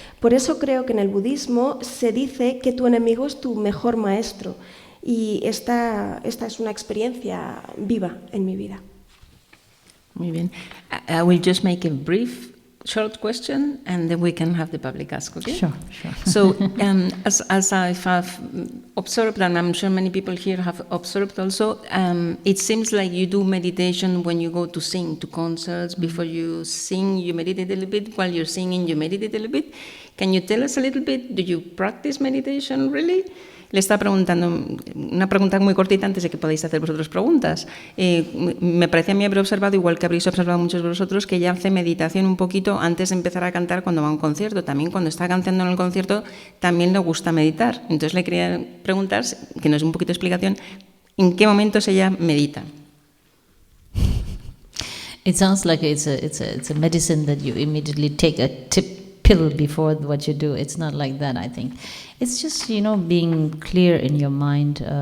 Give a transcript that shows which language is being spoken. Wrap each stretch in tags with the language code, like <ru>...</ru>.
<es>Por eso creo que en el budismo se dice que tu enemigo es tu mejor maestro y esta es una experiencia viva en mi vida. Muy bien.</es> <en>I will just make a brief, short question, and then we can have the public ask, okay? Sure. So, as I've observed, and I'm sure many people here have observed also, it seems like you do meditation when you go to sing, to concerts. Before you sing, you meditate a little bit. While you're singing, you meditate a little bit. Can you tell us a little bit, do you practice meditation really?</en> <es>Le está preguntando una pregunta muy cortita antes de que podáis hacer vosotros preguntas. Me parece a mí haber observado, igual que habréis observado muchos de vosotros, que ella hace meditación un poquito antes de empezar a cantar cuando va a un concierto. También cuando está cantando en el concierto, también le gusta meditar. Entonces le quería preguntar, que nos dé un poquito de explicación, ¿en qué momentos ella medita?</es> <en>It sounds like it's a medicine that you immediately take a pill before what you do. It's not like that, I think. It's just, being clear in your mind.</en>